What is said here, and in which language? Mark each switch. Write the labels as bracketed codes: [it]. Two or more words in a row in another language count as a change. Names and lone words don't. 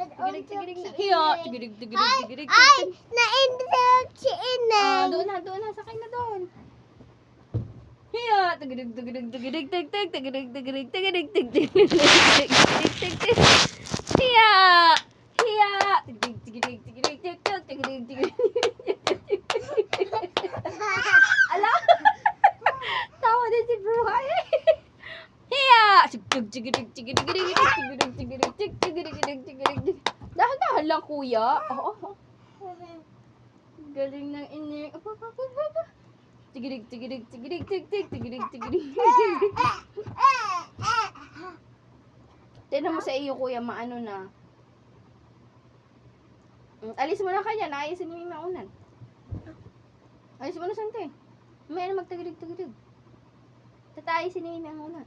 [tl] tigirig, tigirig na. Hiya, tigirig, tigirig, tigirig. Ay, na-interrupt si Inay. Doon na, sakay na doon. Hiya, tigirig, tigirig, tigirig, tigirig, tigirig, tigirig, tigirig, tigirig, tigirig, tigirig. Hiya, hiya, tigirig, tigirig, tigirig, tigirig, tigirig, tigirig. Ala, tawa din si Bruhay. Hiya, tigirig, tigirig, tigirig, tigirig, tigirig, tigirig, tigirig, tigirig, tigirig. Dahan-dahan lang, kuya. Oo. Galing ng ini. Tigirig, tigirig, tigirig, tigirig, tigirig, tigirig. Tignan mo sa iyo, kuya, maano na. Alis mo na kanya, naayisin mo yung maunan. Alis mo na, Sante. May na magtigirig, tigirig. Tatayisin mo yung maunan.